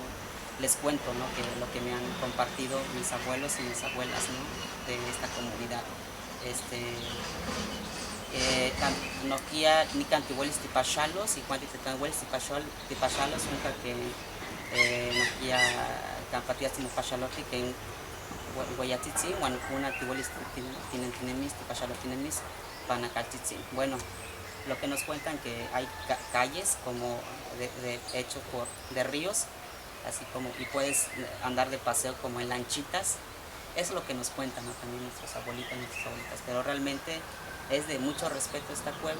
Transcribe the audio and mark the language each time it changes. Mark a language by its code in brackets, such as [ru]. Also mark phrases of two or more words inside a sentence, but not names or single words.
[es] Les cuento, ¿no? Que lo que me han compartido mis abuelos y mis abuelas, ¿no? De esta comunidad. [nah] Nokia nikan tiuelis tipaxalos [es] y cuando [nah] titlanuelis tipaxalos [es] nunca que [nah] nokia campatias timopaxaloti que hueyatzitzin huan una tiuelis tinentinemis tipaxalotinemis panacaltzitzin. [es] Bueno, lo que nos cuentan que hay calles como hechos de ríos, así como, y puedes andar de paseo como en lanchitas. Eso es lo que nos cuentan, ¿no? También nuestros abuelitos, nuestras abuelitas, pero realmente es de mucho respeto esta cueva.